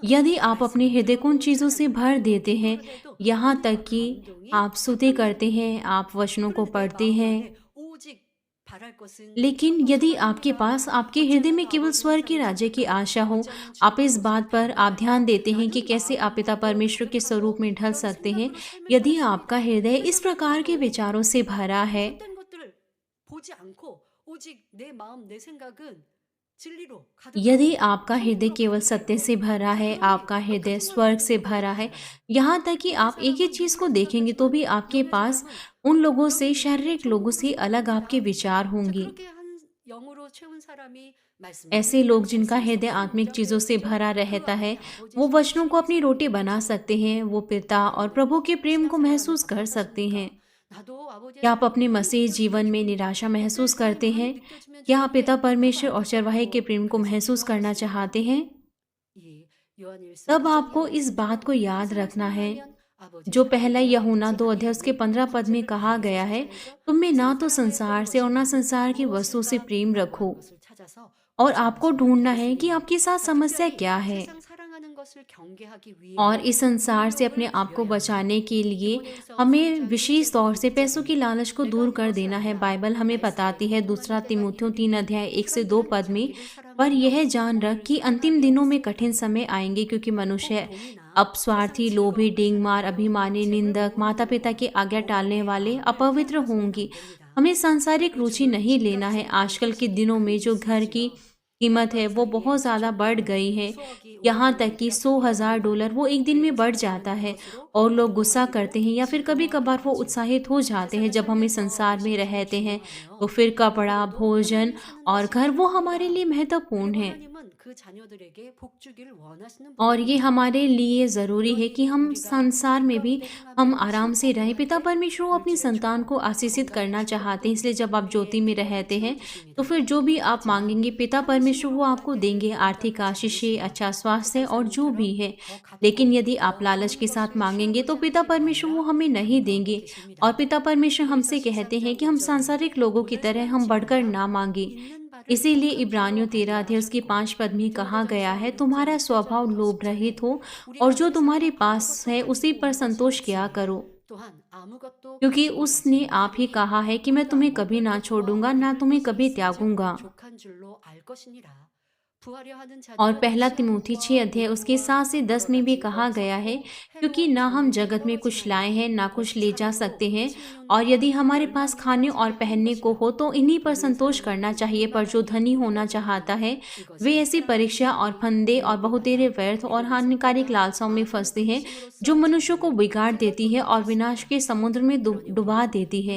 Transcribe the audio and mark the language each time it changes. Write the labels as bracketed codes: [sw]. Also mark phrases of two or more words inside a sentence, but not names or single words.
[hi] यदि आप अपने [ko] 말씀을 [hi] हृदय को उन [ko] 들어도 [hi] चीज़ों से [ko] 찬양도 [hi] भर [ko] 하고 [hi] देते हैं, [ko] 기도를 해도 [hi] यहाँ तक [ko] 은혜와 [hi] कि [ko] 감동이 [hi] आप स्तुति करते हैं, आप वचनों को [ko] 그런데 내 [hi] पढ़ते [ko] 마음 [hi] हैं, [ko] 안에 오직 바랄 것은 [hi] लेकिन [ko] 천국 [hi] यदि आपके [ko] 소망입니다. [hi] पास आपके [ko] 어찌 [hi] हृदय में [ko] 하면 [hi] केवल [ko] 아버지 [hi] स्वर्ग के [ko] 형상을 [hi] राज्य की [ko] 찾을까? [hi] आशा हो, [ko] 어찌하면 [hi] आप [ko] 주님의 [hi] इस [ko] 모습을 [hi] बात पर आप [ko] 닮을까? [hi] ध्यान देते हैं कि [ko] 나는 [hi] कैसे आप पिता [ko] 마음으로 [hi] परमेश्वर के स्वरूप [ko] 고백하고 [hi] में ढल [ko] 그런 [hi] सकते हैं। [ko] 생각으로 삶을 [hi] यदि आपका [ko] 살았습니다. [hi] हृदय इस [ko] 그래서 [hi] प्रकार के [ko] 나도 [hi] विचारों से भरा है, [ko] 헛된 것들을 보지 않고 오직 내 마음, 내 생각은 진리로 [hi] यदि [ko] 가득하고 [hi] आपका हृदय [ko] 천국으로 [hi] केवल सत्य [ko] 가득해요. [hi] से भरा है, [ko] 그러니 [hi] आपका हृदय [ko] 그것만 [hi] स्वर्ग से [ko] 보고 [hi] भरा है, [ko] 살아요. [hi] यहाँ तक कि [ko] 이 [hi] आप एक ही [ko] 사람은 [hi] चीज़ को [ko] 육으로 [hi] देखेंगे तो [ko] 생각하지만 [hi] भी आपके [ko] 영의 [hi] पास [ko] 사람은 [hi] उन लोगों से, [ko] 영이 [hi] शारीरिक लोगों [ko] 천국으로 [hi] से अलग आपके [ko] 생각합니다. [hi] विचार [ko] 자, [hi] होंगे। [ko] 그렇게 한 영으로 채운 사람이 [hi] ऐसे [ko] 말씀드린 [hi] लोग जिनका [ko] 말씀에서 [hi] हृदय [ko] 무슨 [hi] आत्मिक [ko] 문장 [hi] चीज़ों से [ko] 배우시죠? [hi] भरा [ko] 그 [hi] रहता है, [ko] 안에 아버지 [hi] वो वचनों को [ko] 신실하신 [hi] अपनी रोटी [ko] 사랑을 [hi] बना [ko] 가지고 [hi] सकते हैं, वो पिता और [ko] 여러분 [hi] प्रभु के प्रेम को [ko] 신앙생활하면서 [hi] महसूस कर सकते हैं। [ko] 답답하십니까? 나도 아버지의 [hi] क्या आप [ko] 사랑이 [hi] अपने [ko] 많이 [hi] मसीह जीवन [ko] 느껴지면 [hi] में [ko] 좋은데 [hi] निराशा [ko] 어떤 [hi] महसूस [ko] 사랑이 [hi] करते [ko] 많이 [hi] हैं? [ko] 느껴지면 [hi] क्या आप पिता [ko] 좋은데 나도 [hi] परमेश्वर और चरवाहे के [ko] 안타깝고 [hi] प्रेम को [ko] 그래서 [hi] महसूस करना [ko] 기도하십니다. [hi] चाहते हैं? [ko] 이 요한일서 [hi] तब [ko] 2장 [hi] आपको [ko] 이 [hi] इस बात को [ko] 말씀처럼 [hi] याद [ko] 세상을 [hi] रखना है, [ko] 사랑하면 아버지의 [hi] जो [ko] 사랑을 [hi] पहला यूहन्ना [ko] 빼앗지 [hi] 2 अध्याय उसके [ko] 아니하니 [hi] 15 पद में [ko] 둘째를 [hi] कहा [ko] 바로 [hi] गया है, [ko] 14절이죠. [hi] तुम में ना [ko] 세상 [hi] तो [ko] 사랑을 [hi] संसार [ko] 빼앗는 [hi] से और [ko] 것이 [hi] ना [ko] 아니요 [hi] संसार की वस्तु से [ko] 무엇일까 [hi] प्रेम [ko] 라고 [hi] रखो। [ko] 하는 것을 찾아서 [hi] और [ko] 구절 [hi] आपको [ko] 말씀을 [hi] ढूंढना है कि [ko] 보겠습니다. [hi] आपके साथ [ko] 자, [hi] समस्या [ko] 특별히 [hi] क्या है, [ko] 세상 사랑하는 것을 경계하기 [hi] और [ko] 위해 [hi] इस संसार से अपने [ko] 능력을 [hi] आप को [ko] 부려야 합니다. [hi] बचाने के लिए [ko] 디모데후서 [hi] हमें [ko] 3장 [hi] विशेष [ko] 1절부터 [hi] तौर से पैसों की [ko] 6절에 [hi] लालच को [ko] 내가 [hi] दूर कर [ko] 무엇을 [hi] देना है। [ko] 알라 [hi] बाइबल हमें [ko] 말씀에 [hi] बताती है, [ko] 경고하는 [hi] दूसरा [ko] 때가 [hi] तीमुथियों 3 [ko] 이르리니 [hi] अध्याय 1 से 2 [ko] 사람들은 [hi] पद में, [ko] 자기를 [hi] पर [ko] 사랑하며 [hi] यह जान रख [ko] 너를 [hi] कि अंतिम [ko] 사랑하게 [hi] दिनों में [ko] 하겠습니다. [hi] कठिन समय आएंगे, क्योंकि [ko] 꼭 [hi] मनुष्य [ko] 돈이나 [hi] अपस्वार्थी, [ko] 세상 [hi] लोभी, [ko] 즐거움을 [hi] डिंगमार, [ko] 사랑하며 [hi] अभिमानी, [ko] 재물 [hi] निंदक, माता [ko] 모으는 [hi] पिता [ko] 것, [hi] की आज्ञा टालने [ko] 어머니의 [hi] वाले, [ko] 마음을 [hi] अपवित्र [ko] 빼앗아서는 [hi] होंगे। [ko] 안 됩니다. [hi] हमें सांसारिक रुचि [ko] 요즘은 [hi] नहीं [ko] 집값 [hi] लेना है। [ko] 생활비 [hi] आजकल के [ko] 값이 [hi] दिनों में [ko] 많이 [hi] जो घर की [ko] 비싸지요. [hi] कीमत है [ko] 하룻밤 [hi] वो [ko] 사이에 [hi] बहुत ज़्यादा बढ़ [ko] 수천만원, [hi] गई है, [ko] 수억이 [hi] यहाँ [ko] 오르고 [hi] तक कि [ko] 내리락 [hi] 100,000 [ko] 합니다. [hi] डॉलर वो एक दिन [ko] 그리고 [hi] में बढ़ जाता [ko] 사람들은 [hi] है, [ko] 그것으로 [hi] और लोग गुस्सा करते [ko] 동요하기도 [hi] हैं या फिर कभी कभार वो [ko] 즐거워하기도 하지요. [hi] उत्साहित हो जाते हैं। [ko] 세상을 [hi] जब हम इस [ko] 살면서 [hi] संसार में [ko] 이것이 더 [hi] रहते हैं तो [ko] 중요하며 [hi] फिर कपड़ा, [ko] 그거에도 [hi] भोजन [ko] 편안히 사는 [hi] और [ko] 것이 [hi] घर वो हमारे लिए [ko] 필요합니다. [hi] महत्वपूर्ण [ko] 그리고 [hi] है, [ko] 하나님은 그 자녀들에게 복 주기를 원하시는 [hi] और ये [ko] 분입니다. [hi] हमारे लिए ज़रूरी है कि [ko] 그러니 [hi] हम [ko] 우리가 [hi] संसार [ko] 집 [hi] में भी [ko] 가운데 [hi] हम [ko] 행하며 [hi] आराम से रहें। [ko] 즐거워할 [hi] पिता [ko] 때 [hi] परमेश्वर वो अपनी [ko] 둘째의 [hi] संतान को [ko] 축복, [hi] आशीषित [ko] 건강의 [hi] करना चाहते हैं, [ko] 축복도 [hi] इसलिए जब आप ज्योति [ko] 우리의 [hi] में [ko] 필요를 [hi] रहते हैं तो [ko] 채워주십니다. [hi] फिर जो भी आप [ko] 하지만 [hi] मांगेंगे पिता [ko] 한 [hi] परमेश्वर वो [ko] 심령으로 [hi] आपको [ko] 할 [hi] देंगे, [ko] 때는 [hi] आर्थिक [ko] 용납하지 [hi] आशीषें, [ko] 않으시며 [hi] अच्छा स्वास्थ्य [ko] 세상 [hi] और जो भी [ko] 사람처럼 [hi] है। [ko] 더 [hi] लेकिन [ko] 갖고 [hi] यदि आप [ko] 더 [hi] लालच [ko] 좋은 [hi] के साथ [ko] 것을 [hi] मांगेंगे तो [ko] 채워보자 [hi] पिता [ko] 하지 [hi] परमेश्वर वो [ko] 말라 [hi] हमें नहीं देंगे, [ko] 경고하고 [hi] और [ko] 계십니다. [hi] पिता परमेश्वर [ko] 히브리서 [hi] हमसे कहते हैं [ko] 13장 [hi] कि हम [ko] 5절에 [hi] सांसारिक लोगों की [ko] 돈을 [hi] तरह हम [ko] 사랑하지 [hi] बढ़कर [ko] 말라 [hi] ना मांगे। [ko] 있는 바를 [hi] इसीलिए [ko] 족한 [hi] इब्रानियों [ko] 줄로 [hi] 13 [ko] 알게 [hi] अध्याय उसकी [ko] 하셨고 [hi] 5 पद में कहा गया [ko] 디모데전서 [hi] है, [ko] 6장 [hi] तुम्हारा स्वभाव [ko] 8절부터 [hi] लोभ [ko] 10절에 [hi] रहित हो और [ko] 우리가 [hi] जो तुम्हारे [ko] 세상에 [hi] पास [ko] 아무것도 [hi] है उसी [ko] 가지고 [hi] पर [ko] 온 것이 [hi] संतोष किया [ko] 없지만 [hi] करो, [ko] 또한 아무것도 [hi] क्योंकि [ko] 가지고 [hi] उसने [ko] 가지 [hi] आप ही [ko] 못하리니 [hi] कहा है कि मैं [ko] 우리가 [hi] तुम्हें [ko] 먹을 [hi] कभी ना [ko] 것과 [hi] छोड़ूंगा, ना [ko] 입을 [hi] तुम्हें [ko] 것이 [hi] कभी [ko] 있은즉 [hi] त्यागूंगा। [ko] 족한 줄로 알 것이니라. 부하려 하는 [hi] और [ko] 자들은 [hi] पहला [ko] 시험 [hi] तिमोथी 6 अध्याय उसके 7 से 10 में भी कहा गया है, क्योंकि ना हम जगत में कुछ लाए हैं ना कुछ ले जा सकते हैं, और यदि हमारे पास खाने और पहनने को हो तो इन्हीं पर संतोष करना चाहिए। पर जो धनी होना चाहता है वे ऐसी परीक्षा और फंदे और बहुतेरे व्यर्थ और हानिकारक लालसाओं में फंसते हैं, जो मनुष्यों को बिगाड़ देती है और विनाश के समुद्र में डुबा देती है।